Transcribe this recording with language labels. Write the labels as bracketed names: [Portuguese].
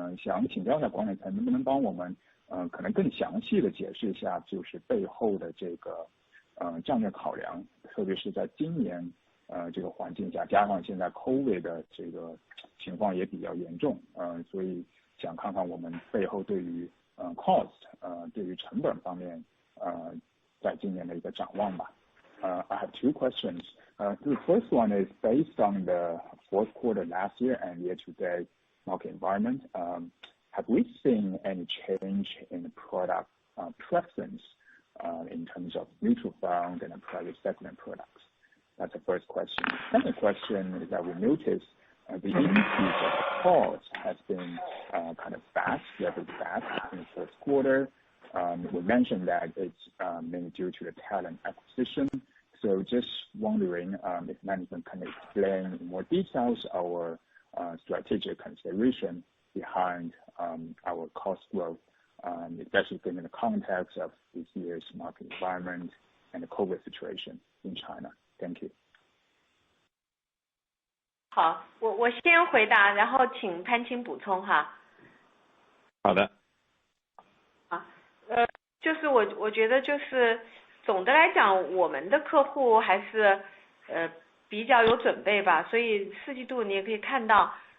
[Chinese] 想请教一下管理层能不能帮我们可能更详细的解释一下，就是背后的这个战略考量，特别是在今年这个环境下，加上现在 COVID 的这个情况也比较严重，所以想看看我们背后对于cost 对于成本方面在今年的一个展望吧。 [English] I have 2 questions. The first one is based on the fourth quarter last year and year-to-date market environment. Have we seen any change in the product preference in terms of mutual fund and private segment products? That's the first question. Second question is that we noticed the increase of the cost has been kind of fast, very fast in the first quarter. We mentioned that it's mainly due to the talent acquisition. So just wondering if management can explain in more details our strategic consideration behind our cost growth, especially given the context of this year's market environment and the COVID situation in China. Thank you. [Chinese] 好，我先回答，然后请潘青补充哈。好的。就是我觉得就是总的来讲，我们的客户还是比较有准备吧，所以4季度你也可以看到，